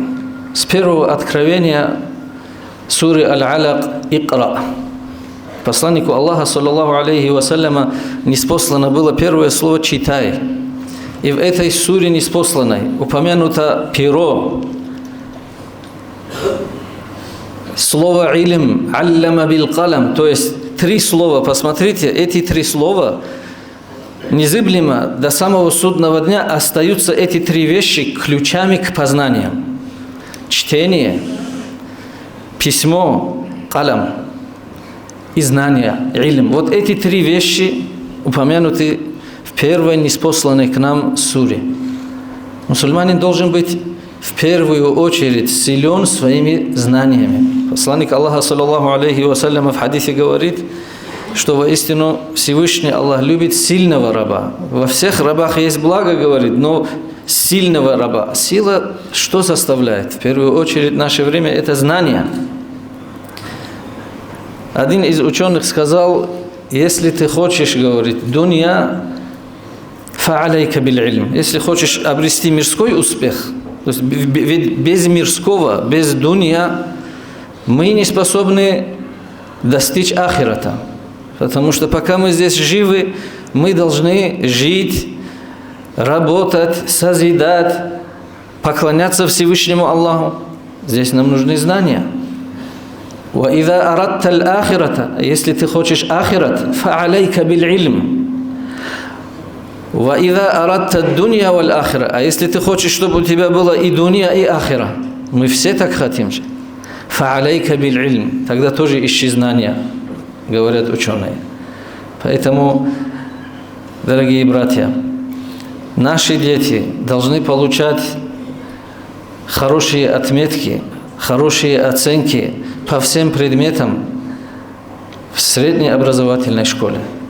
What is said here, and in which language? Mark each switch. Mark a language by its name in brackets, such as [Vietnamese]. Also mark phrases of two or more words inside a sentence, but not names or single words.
[Russian] С первого откровения суры Аль-Алак «Икра». Посланнику Аллаха, [Arabic] صلى الله عليه وسلم, [Russian] ниспослано было первое слово «читай». И в этой суре ниспосланной упомянуто перо. [Arabic] Слово «илм», «علم بالقلم», [Russian] то есть 3 слова. Посмотрите, эти 3 слова незыблемо до самого судного дня остаются эти 3 вещи ключами к познаниям. Чтение, письмо, калам и знания, илм. Вот эти 3 вещи упомянуты в первой ниспосланной к нам суре. Мусульманин должен быть в первую очередь силен своими знаниями. Посланник Аллаха, [Arabic] صلى الله عليه وسلم, [Russian] в хадисе говорит, что воистину Всевышний Аллах любит сильного раба. Во всех рабах есть благо, говорит, но сильного раба. Сила что заставляет? В первую очередь в наше время это знание. Один из ученых сказал, если ты хочешь, говорит, [Arabic] الدنيا فعليك بالعلم. [Russian] Если хочешь обрести мирской успех, то есть без мирского, без дунья, мы не способны достичь ахирата. Потому что пока мы здесь живы, мы должны жить, работать, созидать, поклоняться Всевышнему Аллаху. Здесь нам нужны знания. [Arabic] وَإِذَا أَرَدْتَ الْآخِرَةَ. [Russian] Если ты хочешь ахират, [Arabic] فَعَلَيْكَ بِالْعِلْمِ. وَإِذَا أَرَدْتَ الدُّنْيَا وَالْآخِرَةَ. [Russian] А если ты хочешь, чтобы у тебя было и дунья, и ахира, мы все так хотим же. [Arabic] فَعَلَيْكَ بِالْعِلْمِ. [Russian] Тогда тоже ищи знания, говорят ученые. Поэтому, дорогие братья, наши дети должны получать хорошие отметки, хорошие оценки по всем предметам, в средней образовательной школе.